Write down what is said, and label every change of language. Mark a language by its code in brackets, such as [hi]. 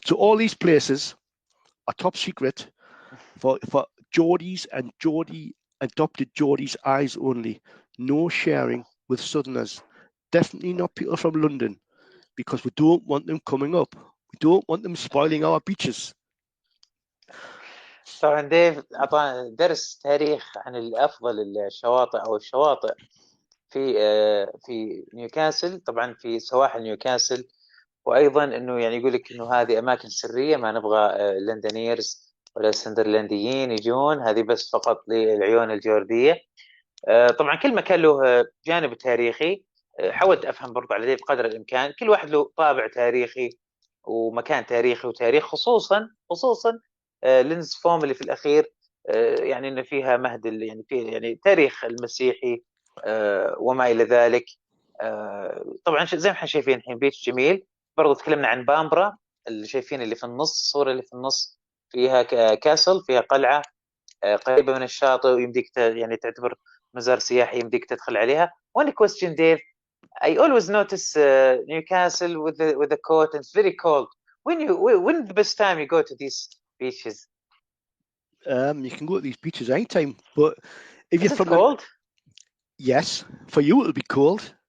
[en] So all these places are top secret for Geordies and adopted Geordies eyes only. No sharing with Southerners. Definitely not people from London, because we don't want them coming up. We don't want them spoiling our beaches. [ar] طبعا ديف أعطانا درس تاريخ عن الأفضل الشواطئ أو الشواطئ في نيوكاسل، طبعا في سواحل نيوكاسل. وأيضا أنه يعني يقول لك أنه هذه أماكن سرية، ما نبغى لندنيرز ولا سندرلنديين يجون، هذه بس فقط للعيون الجوردية. طبعا كل مكان له جانب تاريخي. حاولت أفهم برضو على ديف قدر الإمكان، كل واحد له طابع تاريخي ومكان تاريخي وتاريخ، خصوصا ليندسفورم اللي في الأخير، يعني إنه فيها مهد يعني فيه يعني تاريخ المسيحي وما إلى ذلك. طبعا زي ما احنا شايفين الحين بيتش جميل. برضو تكلمنا عن بامبرا اللي شايفين اللي في النص، الصورة اللي في النص فيها كاسل، فيها قلعة قريبة من الشاطئ، ويمديك يعني تعتبر مزار سياحي يمديك تدخل عليها. [en] One question, Dave. I always notice Newcastle with the coat, and it's very cold. When the best time you go to these beaches? You can go to these beaches anytime, but if you're from cold? Yes, for you it'll be cold.